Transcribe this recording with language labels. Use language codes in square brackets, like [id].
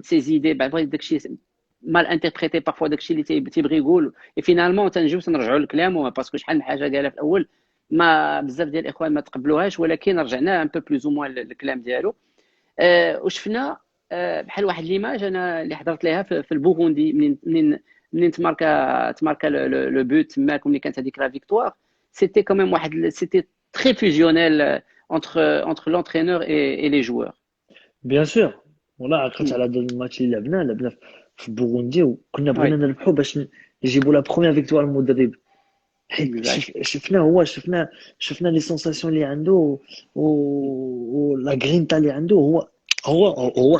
[ar] ses idées بغيت داكشي mal interprété parfois داكشي اللي تيبغي يقول et finalement تنجيو تنرجعوا لكلامه باسكو شحال من حاجه قالها في الاول ما بزاف ديال الاخوان ما تقبلوهاش، ولكن رجعنا ان بو بلوز او موان للكلام ديالو. وشفنا بحال واحد ليماج انا اللي حضرت لها في البوغوندي، منين تماركا لو بوت تماك، وملي كانت هذيك لا فيكتوار. [fr] C'était quand même c'était très fusionnel entre l'entraîneur et les joueurs. [ar] بيان سور. والله عقلت Mm. على هذا الماتش اللي لعبنا في بوروندي، وكنا بغينا [fr] Oui, [ar] نربحوا باش نجيبوا لا بروميير فيكتوار المدرب. حيت [fr] exact. [ar] شفنا لي سونساسيون اللي عنده، ولا غرينتا اللي عنده. هو [fr] Ouais,